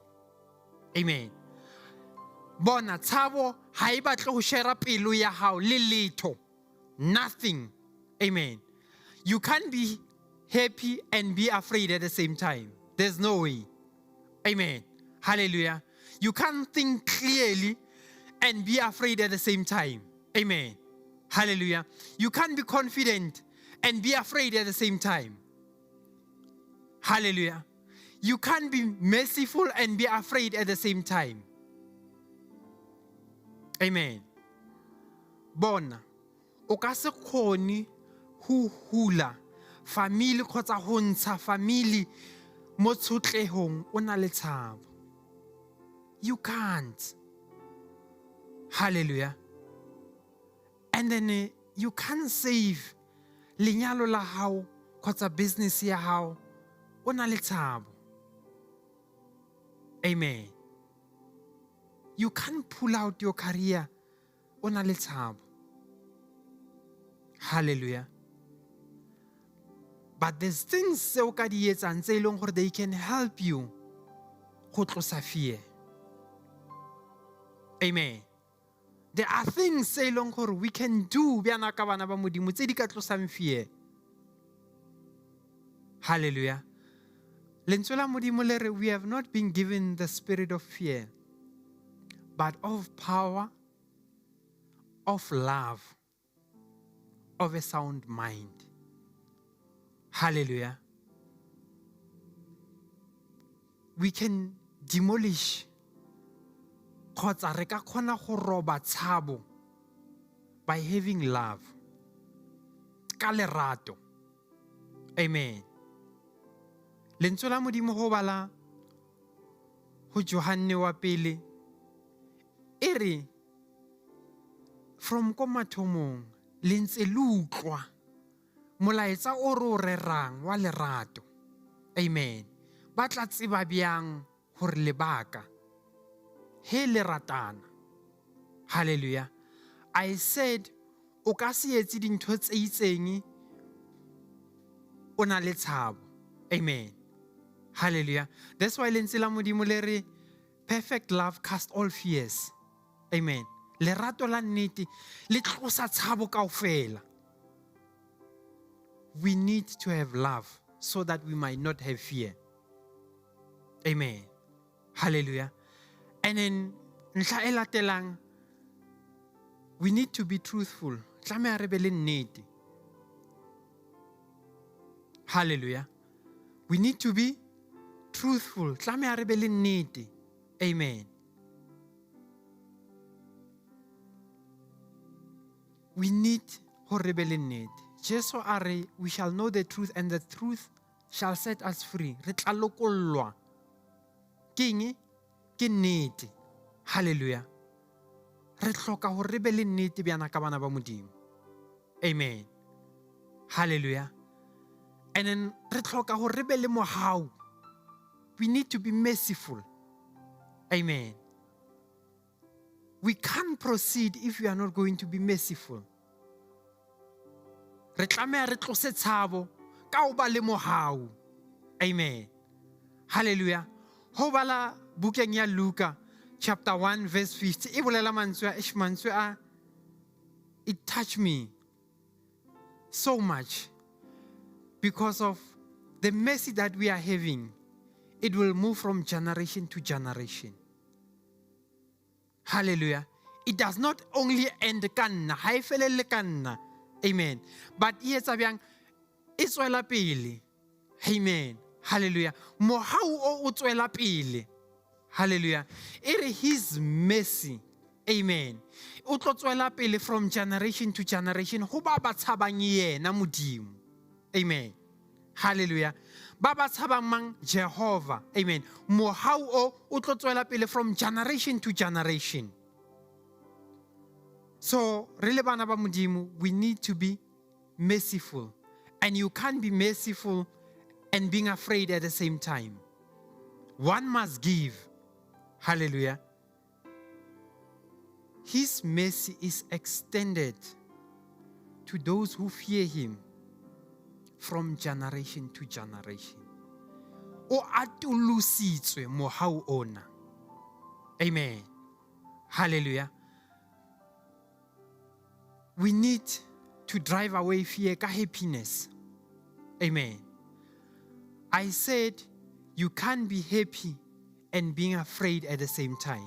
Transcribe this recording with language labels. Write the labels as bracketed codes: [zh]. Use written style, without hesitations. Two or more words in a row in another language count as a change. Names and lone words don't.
[en] Amen. [st] Bona tshabo ha e batle ho share pelo ya hao le letho. [en] Nothing. Amen. You can't be happy and be afraid at the same time. There's no way. Amen. Hallelujah. You can't think clearly and be afraid at the same time. Amen. Hallelujah. You can't be confident and be afraid at the same time. Hallelujah. You can't be merciful and be afraid at the same time. Amen. [st] Bona, o ka se khone ho hula family kgotsa ho ntsha family mo tshotlehong o na le tshabo. You can't. Hallelujah. [en] And then you can't save [st] lenyalo la hao kgotsa business ya hao o na le tshabo. [en] Amen. You can't pull out your career [st] o na le tshabo. [en] Hallelujah. But there's things [st] se o ka di etsang tse leng gore [en] they can help you [st] go tlosa fear. [en] Amen. There are things [st] se leng gore [en] we can do [st] bjana ka bana ba modimo tse di ka tlosang fear. Hallelujah. Lentswe la modimo le re, [en] we have not been given the spirit of fear, but of power, of love, of a sound mind. Hallelujah. We can demolish [st] kgotsa re ka kgona go roba tshabo [en] by having love, [st] ka lerato. [en] Amen. [st] Lentswe la modimo go bala go Johane wa pele e re, from ko mathomong le ntse le utlwa molaetsa o re o rerang wa lerato. [en] Amen. [st] Ba tla tseba bjang gore lebaka he le ratana. [en] Hallelujah. I said [st] o ka se etse dintho tse itseng o na le tshabo. [en] Amen. Hallelujah. That's why [st] lentswe la modimo le re, [en] perfect love cast all fears. Amen. [st] Lerato la nnete le tlosa tshabo kaofela. [en] We need to have love so that we might not have fear. Amen. Hallelujah. [st] And then ntlha e latelang, [en] we need to be truthful. [st] Tlameha re be le nnete. [en] Hallelujah. We need to be truthful. [st] Tlameha re be le nnete. [en] Amen. We need [st] ho re be le nnete. Jesu a re, [en] we shall know the truth and the truth shall set us free. [st] Re tla lokollwa. Ke nnete. [en] Hallelujah. [st] Re hloka hore re be le nnete bjana ka bana ba modimo. [en] Amen. Hallelujah. And then [st] re hloka hore re be le mohau. [en] We need to be merciful. Amen. We can't proceed if we are not going to be merciful. [st] Re tlameha re tlose tshabo ka ho ba le mohau. [en] Amen. Hallelujah. [st] Ho bala bukeng ya Luka chapter 1 verse 50. E bolela mantswe a [en] it touched me so much because of the mercy that we are having. It will move from generation to generation. Hallelujah. It does not only end [st] ka nna, ha e felelle ka nna. [en] Amen. [st] But e etsa bjang e tswela pele. Amen. Hallelujah. Mohau o tswela pele. [en] Hallelujah. It is his mercy. [st] Amen. O tlo tswela pele [en] from generation to generation. [st] Ho ba ba tshabang yena Modimo. Amen. Hallelujah. Ba ba tshabang mang? Jehovah. Amen. Mohau o tlo tswela pele [en] from generation to generation. So, [st] re le bana ba Modimo, [en] we need to be merciful. And you can't be merciful and being afraid at the same time. One must give. Hallelujah. His mercy is extended to those who fear him from generation to generation. [st] O atulusitswe mohau ona. [en] Amen. Hallelujah. We need to drive away fear ka happiness. Amen. I said you can't be happy and being afraid at the same time.